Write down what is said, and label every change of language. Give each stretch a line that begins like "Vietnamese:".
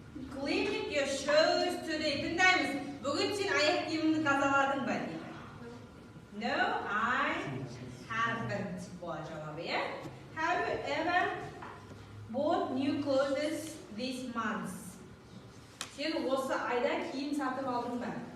English: Cleaning your shoes today.
Kazakh: Тыңдаймыз. Бүгін сен аяқ киіміңді тазаладың ба дейді.
English: No, I haven't.
Kazakh: Бұл жауабы, иә?
English: Have you ever bought new clothes this month?
Kazakh: Сен осы айда киім сатып алдың ба?